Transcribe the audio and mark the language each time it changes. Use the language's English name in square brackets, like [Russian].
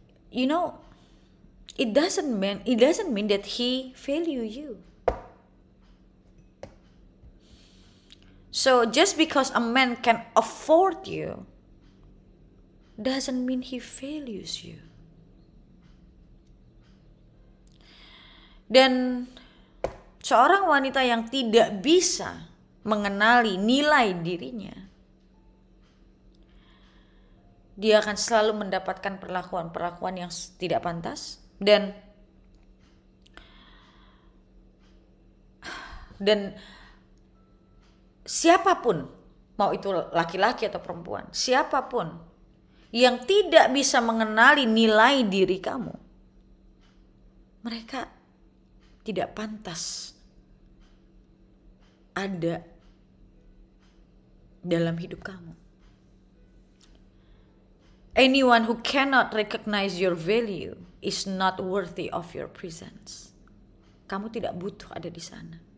[English] You know, it doesn't mean that he value you. So just because a man can afford you doesn't mean he values you. [Indonesian] Dan seorang wanita yang tidak bisa mengenali nilai dirinya, dia akan selalu mendapatkan perlakuan-perlakuan yang tidak pantas dan siapapun, mau itu laki-laki atau perempuan, siapapun yang tidak bisa mengenali nilai diri kamu, mereka tidak pantas ada dalam hidup kamu. [English] Anyone who cannot recognize your value is not worthy of your presence. [Indonesian] Kamu tidak butuh ada di sana.